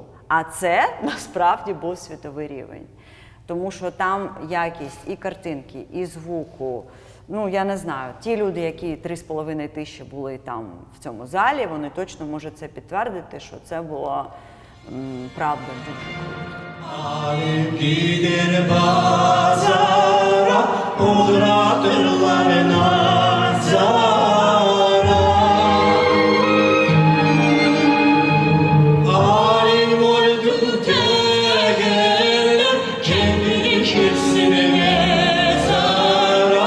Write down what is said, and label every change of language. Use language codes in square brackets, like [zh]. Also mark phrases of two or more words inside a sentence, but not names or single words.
[uk] А це насправді був світовий рівень. Тому що там якість і картинки, і звуку. Ну, я не знаю, ті люди, які 3,5 тисячі були там в цьому залі, вони точно можуть це підтвердити, що це було правда, дуже круто. [crh] Gider pazara, uğratırlar nazara. Halim oldu tegeller, kendi dikilsin mezara.